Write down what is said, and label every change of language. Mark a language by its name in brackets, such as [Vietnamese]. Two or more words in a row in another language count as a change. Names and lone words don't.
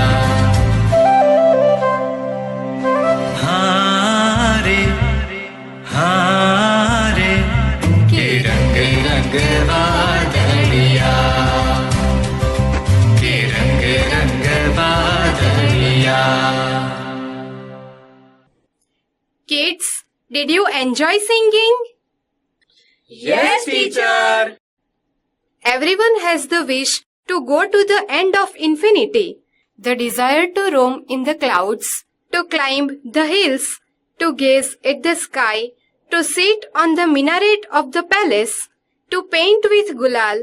[Rajasthani] हारे हारे के रंग रंग बादलिया के रंग रंग बादलिया [English] Kids, did you enjoy singing? Yes, teacher. Everyone has the wish to go to the end of infinity, the desire to roam in the clouds, to climb the hills, to gaze at the sky, to sit on the minaret of the palace, to paint with gulal.